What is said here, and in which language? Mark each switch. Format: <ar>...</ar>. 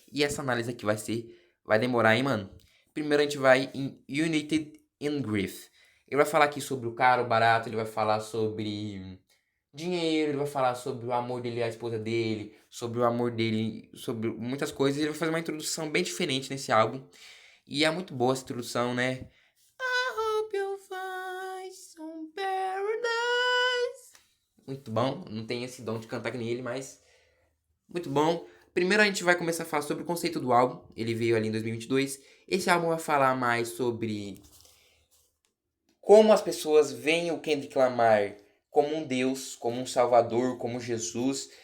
<pt>E essa análise aqui vai demorar, hein, mano? Primeiro a gente vai em United in Grief. Ele vai falar aqui sobre o caro, o barato, ele vai falar sobre dinheiro, ele vai falar sobre o amor dele à esposa dele, sobre o amor dele, sobre muitas coisas. Ele vai fazer uma introdução bem diferente nesse álbum. E é muito boa essa introdução, né?</pt> <en>I hope you'll find some paradise.</en> <pt>Muito bom, não tem esse dom de cantar que nem ele, mas muito bom. Primeiro a gente vai começar a falar sobre o conceito do álbum. Ele veio ali em 2022. Esse álbum vai falar mais sobre como as pessoas veem o Kendrick Lamar como um Deus, como um Salvador, como Jesus.</pt>